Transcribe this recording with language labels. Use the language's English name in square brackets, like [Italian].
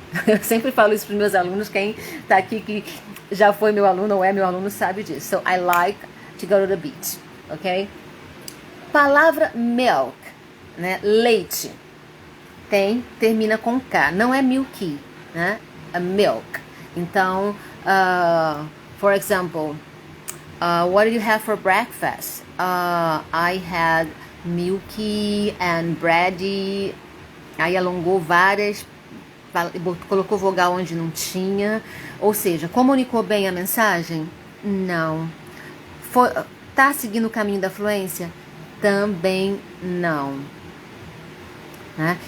[Portuguese] Eu sempre falo isso para os meus alunos, quem está aqui que já foi meu aluno ou é meu aluno sabe disso. [English] So, I like to go to the beach, ok? [Portuguese] Palavra milk, né? Leite, termina com K, não é milky, né? É milk. Então, [English] for example, what did you have for breakfast? I had milky and bread. [Portuguese] Aí alongou várias, colocou vogal onde não tinha, ou seja, comunicou bem a mensagem? Não. Tá seguindo o caminho da fluência? Também não. Né?